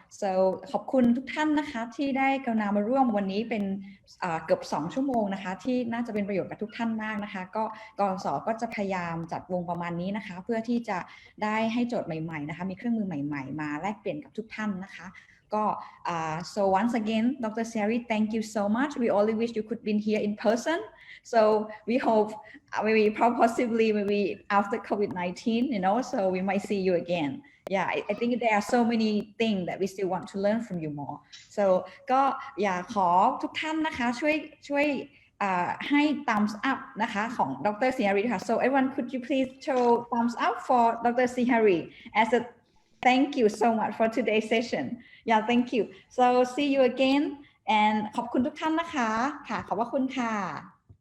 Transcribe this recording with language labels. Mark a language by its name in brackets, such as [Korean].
[Thai] So ขอบคุณทุกท่านนะคะที่ได้กรุณามาร่วมวันนี้เป็นเกือบ2ชั่วโมงนะคะที่น่าจะเป็นประโยชน์กับทุกท่านมากนะคะก็กสก็จะพยายามจัดวงประมาณนี้นะคะเพื่อที่จะได้ให้โจทย์ใหม่ๆนะคะมีเครื่องมือใหม่ๆมาแลกเปลี่ยนกับทุกท่านนะคะก็ [English] so once again Dr. Sreehari, thank you so much. We only wish you could be here in person. So we hope maybe possibly maybe after COVID-19, so we might see you again. Yeah, I think there are so many things that we still want to learn from you more. [Thai] So ก็อยากขอทุกท่านนะคะช่วยให้ thumbs up นะคะของ Dr. [English] Sreehari [Thai] ค่ะ [English] So everyone, could you please show thumbs up for Dr. Sreehari as a thank you so much for today's session. Yeah, thank you. So see you again and [Thai] ขอบคุณทุกท่านนะคะค่ะขอบพระคุณค่ะ